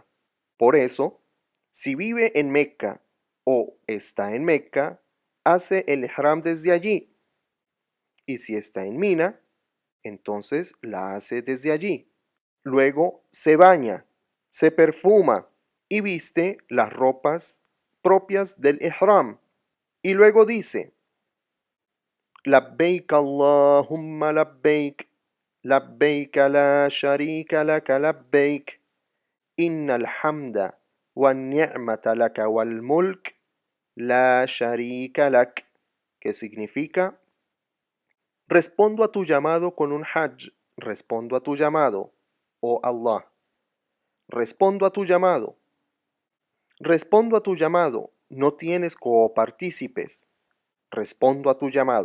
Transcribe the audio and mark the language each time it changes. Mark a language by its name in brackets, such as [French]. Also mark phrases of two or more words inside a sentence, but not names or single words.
[Spanish] Por eso, si vive en Mecca o está en Mecca, hace el ihram desde allí. Y si está en Mina, entonces la hace desde allí. Luego se baña, se perfuma y viste las ropas propias del ihram. Y luego dice: [Arabic] لبيك اللهم لبيك، لبيك لا شريك لك لبيك، إن الحمد والنعمة لك والملك لا شريك لك, [Spanish] que significa: respondo a tu llamado con un Hajj, respondo a tu llamado, oh Allah, respondo a tu llamado, respondo a tu llamado, no tienes copartícipes, respondo a tu llamado.